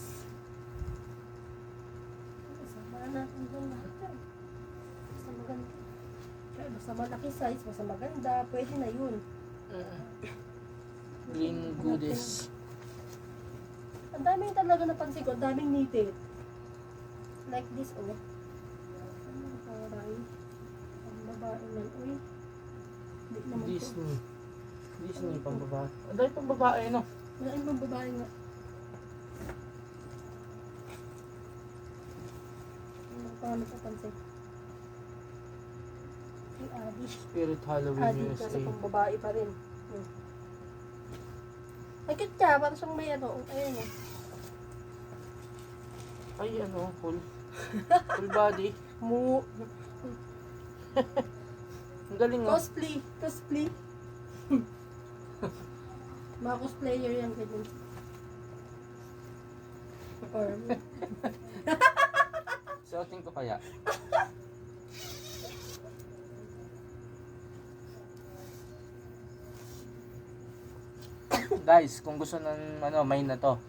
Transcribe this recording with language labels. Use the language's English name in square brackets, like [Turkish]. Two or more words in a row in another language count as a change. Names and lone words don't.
[Filipino] Samahan natin doon lahat yan. Basta maganda. Kaya basta malaki size, basta maganda, pwede na yun. [English] Green goodies. [Filipino] Ang daming talaga napansin ko, ang daming knitted. [English] Like this, [Filipino] oh. Ang taray. Ang babae lang, uy. Hindi naman to. Disney. Disney pang babae. Ang dahil pang babae, no? Wala yung pang babae nga. Ano pa nga napapansin? Yung Adi. Spirit Halloween Adi, USA. kasi pang babae pa rin. Ay, cute ka. Parang siyang may ano. Ayun, oh. Ay, ano, [English] full. Full body. Mu. [Filipino] Ang galing, oh. Cosplay. Cosplay. Mga cosplayer yan, ganyan. Or, Suotin ko kaya. Guys, kung gusto ng ano, mine na to.